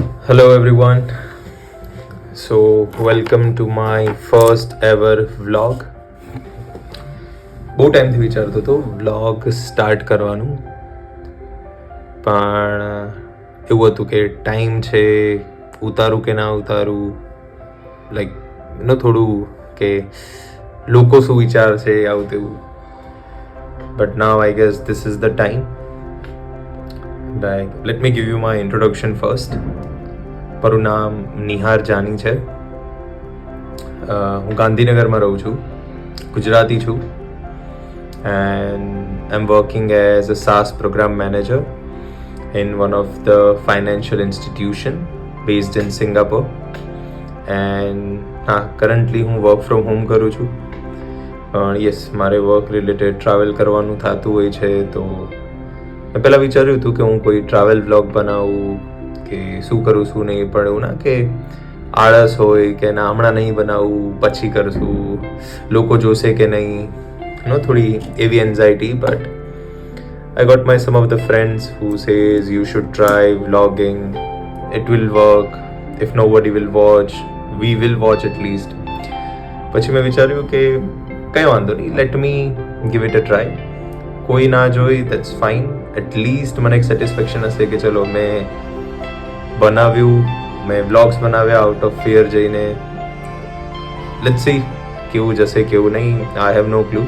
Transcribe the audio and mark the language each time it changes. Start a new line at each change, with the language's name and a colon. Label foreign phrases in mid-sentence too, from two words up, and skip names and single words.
English: Hello everyone. So welcome to my first ever vlog.
Gujarati: બહુ ટાઈમથી વિચારતો હતો વ્લોગ સ્ટાર્ટ કરવાનું, પણ એવું હતું કે ટાઈમ છે, ઉતારું કે ના ઉતારું, લાઈક થોડું કે લોકો શું વિચારશે આવું તેવું.
English: but now I guess this is the time. like let me give you my introduction first.
Gujarati: મારું નામ નિહાર જાની છે. હું ગાંધીનગરમાં રહું છું, ગુજરાતી છું,
English: and I'm working as a SaaS program manager in one of the financial institution based in Singapore. And currently હું work from home
Gujarati: કરું છું. પણ યસ, મારે
English: work related travel
Gujarati: કરવાનું થતું હોય છે, તો મેં પહેલાં વિચાર્યું હતું કે હું કોઈ
English: travel vlog
Gujarati: બનાવું કે શું કરું શું નહીં, પણ એવું ના કે આળસ હોય કે ના હમણાં નહીં બનાવું, પછી કરશું, લોકો જોશે કે નહીં, થોડી એવી એન્ઝાઇટી.
English: બટ I got my some of the friends who says you should try vlogging, it will work, if nobody will watch, we will watch at least.
Gujarati: પછી મેં વિચાર્યું કે કંઈ વાંધો નહીં,
English: let me give it a try.
Gujarati: કોઈ ના જોઈ
English: that's fine,
Gujarati: એટલીસ્ટ મને એક સેટિસ્ફેક્શન હશે કે ચલો મેં બનાવ્યું, મેં વ્લોગ્સ બનાવ્યા
English: out of fear
Gujarati: જઈને.
English: let's see
Gujarati: કેવું જશે કેવું નહીં,
English: I have no clue.